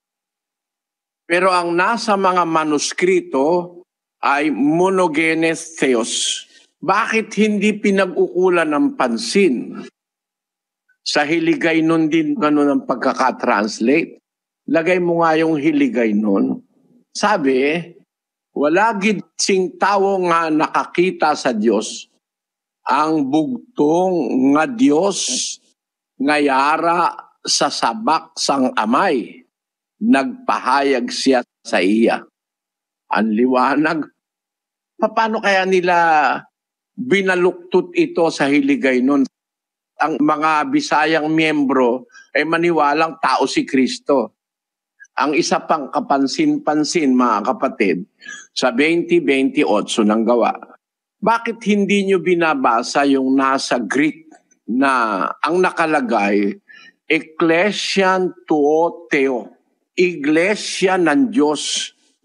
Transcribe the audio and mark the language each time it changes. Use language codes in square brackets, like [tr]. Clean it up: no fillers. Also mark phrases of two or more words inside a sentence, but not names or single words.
[tl] Pero ang nasa mga manuskrito ay [el] μονογενὴς θεός. [tl] Bakit hindi pinag-ukulan ng pansin? Sa hiligay nun din ganun ang pagkakatranslate. Lagay mo nga yung hiligay nun. [hil] Sabi, wala gid sing tawo nga nakakita sa Dios, ang bugtong nga Dios nga yara sa sabak sang amay, nagpahayag siya sa iya. [tl] Ang liwanag. Paano kaya nila binaluktot ito sa hiligay nun? ang mga Bisayang miyembro ay maniwalang tao si Kristo. Ang isa pang kapansin-pansin, mga kapatid, sa 20:28 ng Gawa, bakit hindi nyo binabasa yung nasa Greek na ang nakalagay, [el] ἐκκλησίαν τοῦ θεοῦ, [tl] Iglesia ng Diyos.